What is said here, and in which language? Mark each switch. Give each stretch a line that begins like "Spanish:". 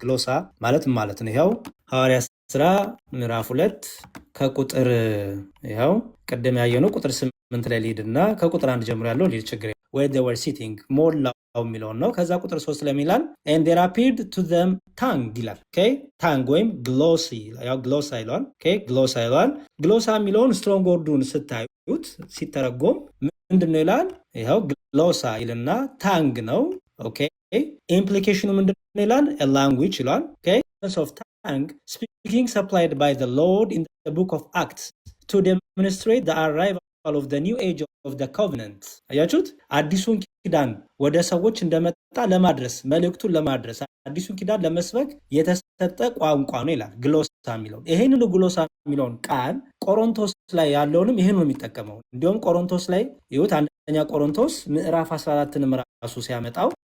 Amharic: ግሎሳ ማለት ምን ማለት ነው? ይኸው ሐዋርያት ሥራ ምዕራፍ 2 ከቁጥር ይኸው ቅድም ያየነው ቁጥር 8 ላይ ሊሄድና ከቁጥር 1 ጀምሮ ያለው ሊድ ችግር
English: where they were sitting
Amharic: ሞላው የሚለውን ነው። ከዛ ቁጥር 3 ላይ ይላል
English: and there appeared to them tongue
Amharic: ይላል። ኦኬ tongue ወይም glossy ያው ግሎሳ ይላል። ኦኬ ግሎሳ ይላል። ግሎሳ የሚለውን ስትሮንግ ወርዱን ስታዩት ሲተረጎም ምንድነው ይላል? ይኸው ግሎሳ ይልና ታንግ ነው። ኦኬ ኢምፕሊኬሽኑ ምንድነው ይላል?
English: a language ይላል። ኦኬ of tongue speaking supplied by the Lord in the book of Acts to demonstrate the arrival of the new age of the covenant
Amharic: አያችሁት? አዲሱን ኪዳን ወደ ሰዎች እንደመጣ ለማድረስ መልእክቱን ለማድረስ አዲሱን ኪዳን ለመስበክ የተሰጠ ቋንቋ ነው ይላል ግሎሳ የሚለውን። ይሄንን ግሎሳ የሚለውን ቃል ቆሮንቶስ ላይ ያለውንም ይሄን ነው የሚጠቀመው። እንዲሁም ቆሮንቶስ ላይ ይሁት አንደኛ ቆሮንቶስ ምዕራፍ 14ን ራሱ ሲያመጣው